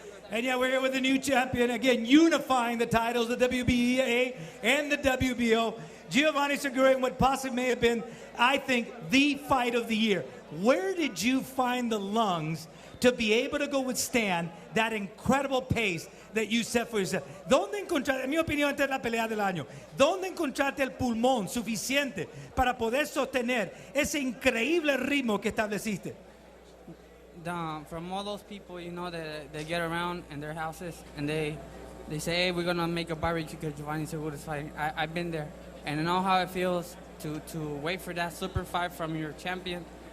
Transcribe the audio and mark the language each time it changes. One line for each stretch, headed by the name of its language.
English: And yeah, we're here with the new champion, again, unifying the titles, the WBA and the WBO. Giovanni Segura in what possibly may have been, I think, the fight of the year. Where did you find the lungs to be able to go withstand that incredible pace that you set for yourself?
Spanish: ¿Dónde encontraste, en mi opinión, esta es la pelea del año, dónde encontraste el pulmón suficiente para poder sostener ese increíble ritmo que estableciste?
English: From all those people, you know, that they get around in their houses and they say, hey, we're going to make a barbecue because Giovanni Segura is fighting. I've been there. And I know how it feels to wait for that super fight from your champion.